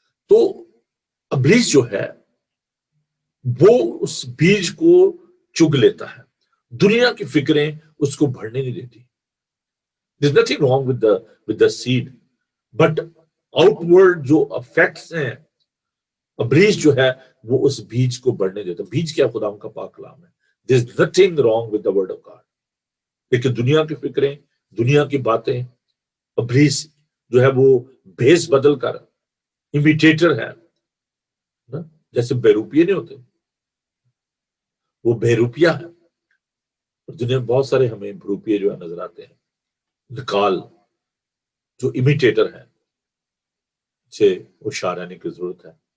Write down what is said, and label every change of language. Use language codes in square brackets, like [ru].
[ur] تو ابلیس جو ہے وہ اس بیج کو چگ لیتا ہے. دنیا کی فکریں اس کو بڑھنے نہیں دیتی. [en] There's nothing wrong with the seed, but outward [ur] جو effects ہیں ابلیس جو ہے وہ اس بیج کو بڑھنے دیتا. بیج کیا؟ خدا کا پاک کلام ہے. [en] There's nothing wrong with the word of God. [ur] لیکن دنیا کی فکریں، دنیا کی باتیں، ابلیس جو ہے وہ بھیس بدل کر امیٹیٹر ہے. جیسے بیروپیے نہیں ہوتے، وہ بیروپیہ ہے. دنیا میں بہت سارے ہمیں بروپیے جو ہے نظر آتے ہیں، نکال جو امیٹیٹر ہیں، سے ہوشیار رہنے کی ضرورت ہے.